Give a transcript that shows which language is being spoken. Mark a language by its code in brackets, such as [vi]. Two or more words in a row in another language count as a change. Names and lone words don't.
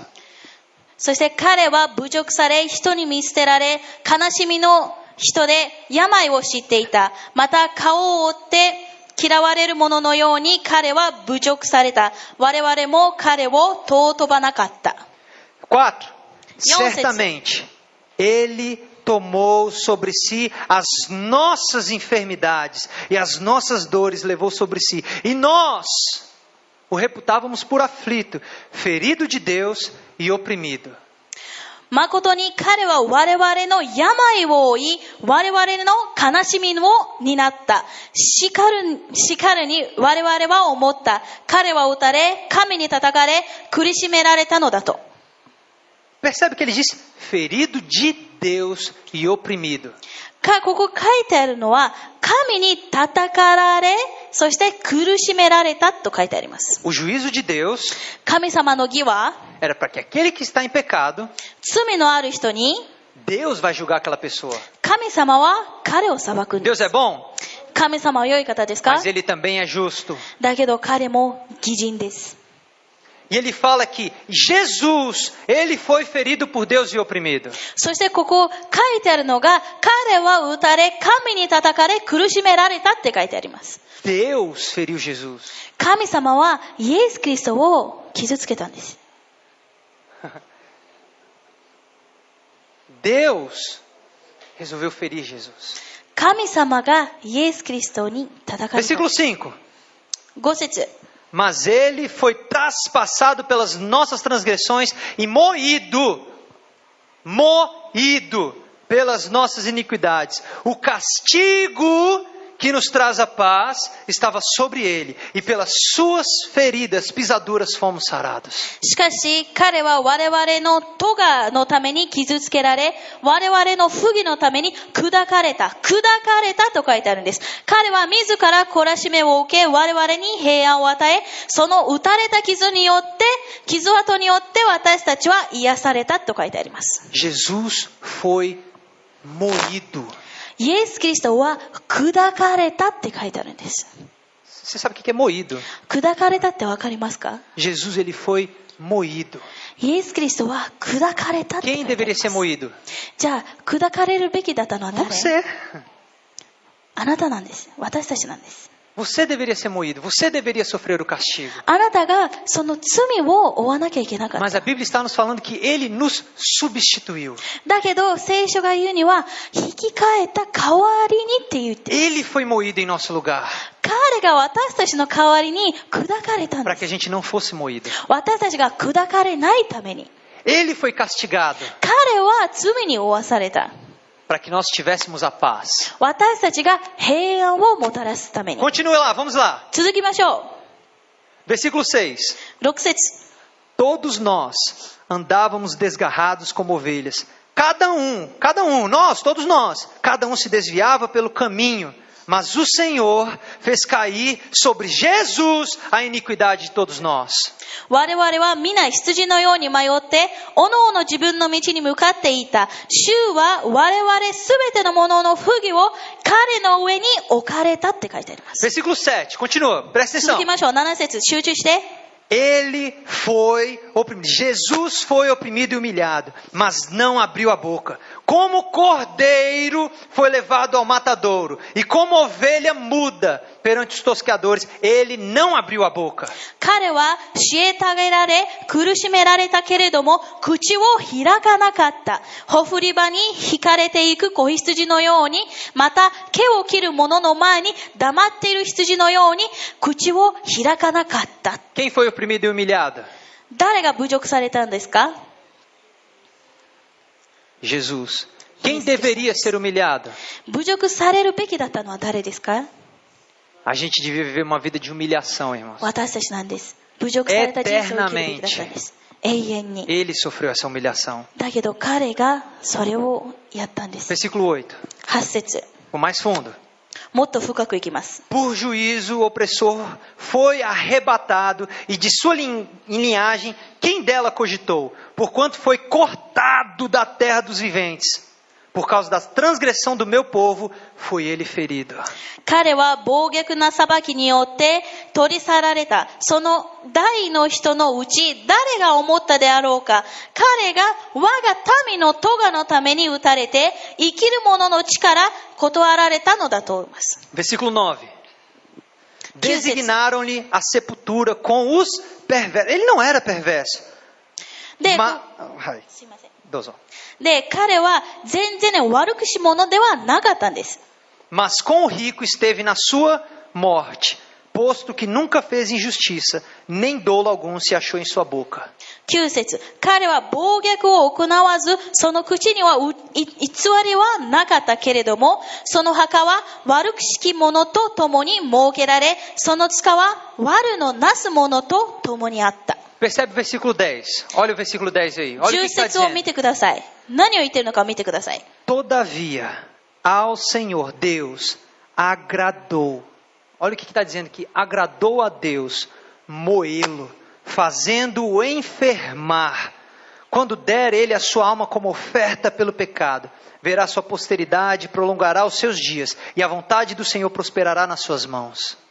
[ja] そして彼は侮辱され、人に見捨てられ、悲しみの人で病を知っていた。また顔を覆って嫌われる者のように彼は侮辱された。我々も彼を尊ばなかった。 [pt] 4. Certamente, ele tomou sobre si as nossas enfermidades e as nossas dores levou sobre si. E nós o reputávamos por aflito, ferido de Deus e oprimido. [ja] 誠に彼は我々の病を負い、我々の悲しみを担った。叱るに我々は思った。彼は打たれ、神に叩かれ、苦しめられたのだと。 [pt] Percebe que ele diz ferido de Deus e oprimido. [ja] ここ書いてあるのは、神に叩かられ、そして苦しめられたと書いてあります。 [pt] O juízo de Deus [ja] 神様の義は、 [pt] era para que aquele que está em pecado, [ja] 罪のある人に、 [pt] Deus vai julgar aquela pessoa. [ja] 神様は彼を裁くんです。 [pt] Deus é bom, [ja] 神様は良い方ですか？ [pt] mas ele também é justo. [ja] だけど彼も義人です。 [pt] E ele fala que Jesus, ele foi ferido por Deus e oprimido. [ja] そしてここ書いてあるのが、彼は打たれ、神に叩かれ、苦しめられたって書いてあります。 [pt] Deus feriu Jesus. [ja] 神様はイエス・キリストを傷つけたんです。 [pt] Deus resolveu ferir Jesus. [ja] 神様がイエス・キリストに叩かれた。 [pt] Versículo 5. [ja] 5節。 [pt] Mas ele foi traspassado pelas nossas transgressões e moído pelas nossas iniquidades. O castigo que nos traz a paz estava sobre ele, e pelas suas feridas, pisaduras, fomos sarados. [ja] しかし彼は我々の咎のために傷つけられ、我々の不義のために砕かれたと書いてあるんです。彼は自ら懲らしめを受け、我々に平安を与え、その打たれた傷跡によって私たちは癒されたと書いてあります。 [pt] Jesus foi moído. [ja] イエス・キリストは砕かれたって書いてあるんです。 [pt] Você sabe o que é moído? [ja] 砕かれたってわかりますか？ [pt] Jesus, ele foi moído. [ja] イエス・キリストは砕かれたって書い [pt] Quem [ja] てあり [pt] deveria [ja] ま [pt] ser [ja] す。 [pt] moído? [ja] じゃあ砕かれるべきだったのは誰？ [pt] Você. [ja] あなたなんです。私たちなんです。 [pt] Você deveria ser moído. Você deveria sofrer o castigo. [ja] あなたがその罪を負わなきゃいけなかっ [pt] Mas [ja] た。 [pt] a Bíblia está nos falando que ele nos substituiu. [ja] だけど聖書が言うには引き換えた代わりにって言って、 [pt] Ele foi moído em nosso lugar [ja] 彼が私たちの代わりに砕かれたん [pt] para [ja] で [pt] que a [ja] す。 [pt] gente não fosse moído. [ja] 私たちが砕かれないために。 [pt] Ele foi castigado [ja] 彼は罪に負わされた。 [pt] para que nós tivéssemos a paz. [ja] 私たちが平安をもたらすために。 [pt] Continue lá, vamos lá. [ja] 続きましょ [pt] Versículo 6. [ja] う。6節。 [pt] Todos nós andávamos desgarrados como ovelhas. Cada um, nós, todos nós. Cada um se desviava pelo caminho. Mas o Senhor fez cair sobre Jesus a iniquidade de todos nós. [ja] 我々は皆羊のように迷って、おのおの自分の道に向かっていた。主は我々すべてのものの不義を彼の上に置かれたって書いてあります。 [pt] Versículo 7, continua, presta [ja] 続 [pt] atenção. [ja] きましょう。7節、集中して。 [pt] Ele foi oprimido, Jesus foi oprimido e humilhado, mas não abriu a boca. Como cordeiro foi levado ao matadouro, e como ovelha muda perante os tosqueadores, ele não abriu a boca. [ja] 彼は虐げられ、苦しめられたけれども、口を開かなかった。ほふり場に引かれていく子羊のように、また毛を切る者の前に黙っている羊のように、口を開かなかった。 [pt] Quem foi oprimido e humilhado? [ja] 誰が侮辱されたんですか？ [pt] Jesus. Quem deveria ser humilhado? [ja] 侮辱されるべきだったのは誰ですか？ [pt] A gente devia viver uma vida de humilhação, irmãos. [ja] 私たちなんです。侮辱された人生を生きるべきだったんです。永遠に。 [pt] Ele sofreu essa humilhação. [ja] だけど彼がそれをやったんです。 [pt] Versículo 8. [ja] 8節。 [pt] O mais fundo. [ja] もっと深くいきます。 [pt] Por juízo, o opressor foi arrebatado, e de sua linhagem, quem dela cogitou? Porquanto foi cortado da terra dos viventes. Por causa da transgressão do meu povo, foi ele ferido. [ja] 彼は暴虐な裁きによって取り去られた。その代の人のうち誰が思ったであろうか。彼が我が民の咎のために打たれて、生きる者の地から断られたのだと思います。 [pt] Versículo 9. Designaram-lhe a sepultura com os perversos. Ele não era perverso. [ja] で、はい。すいません。どうぞ。で、彼は全然悪くし者ではなかったんです。 [pt] Mas com o rico esteve na sua morte, posto que nunca fez injustiça, nem dolo algum se achou em sua boca. [ja] 9 節、彼は暴虐を行わず、その口には偽りはなかったけれども、その墓は悪くしき者と共に設けられ、その塚は悪のなす者と共にあった。 [pt] Percebe o versículo 10. Olha o versículo 10 aí. Olha o [ja] 10 [pt] que está [ja] 節を見 [pt] dizendo. [ja] てください。何を言ってるのか見てください。 [pt] Todavia, ao Senhor Deus agradou. Olha o que está dizendo aqui. Agradou a Deus moê-lo, fazendo-o enfermar. Quando der ele a sua alma como oferta pelo pecado, verá sua posteridade, prolongará os seus dias, e a vontade do Senhor prosperará nas suas mãos.